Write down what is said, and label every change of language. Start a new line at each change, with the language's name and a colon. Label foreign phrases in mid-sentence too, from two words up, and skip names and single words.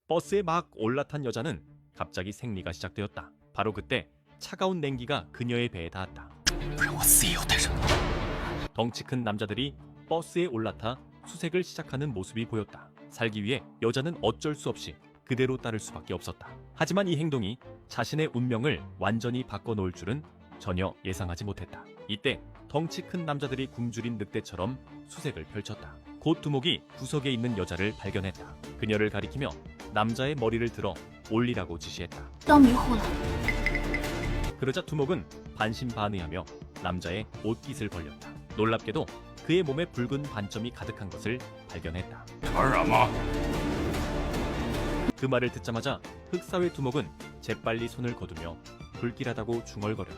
Korean: 버스에 막 올라탄 여자는 갑자기 생리가 시작되었다. 바로 그때 차가운 냉기가 그녀의 배에 닿았다.
Chinese: 不然我死也要带上你。
Korean: 덩치 큰 남자들이 버스에 올라타 수색을 시작하는 모습이 보였다. 살기 위해 여자는 어쩔 수 없이 그대로 따를 수밖에 없었다. 하지만 이 행동이 자신의 운명을 완전히 바꿔놓을 줄은 전혀 예상하지 못했다. 이때 덩치 큰 남자들이 굶주린 늑대처럼 수색을 펼쳤다. 곧 두목이 구석에 있는 여자를 발견했다. 그녀를 가리키며 남자의 머리를 들어 올리라고 지시했다.
Chinese: 要迷糊了，
Korean: 그러자 두목은 반신반의하며 남자의 옷깃을 벌렸다. 놀랍게도 그의 몸에 붉은 반점이 가득한 것을 발견했다.
Chinese: 传染吗？
Korean: 그 말을 듣자마자 흑사회 두목은 재빨리 손을 거두며 불길하다고 중얼거렸다.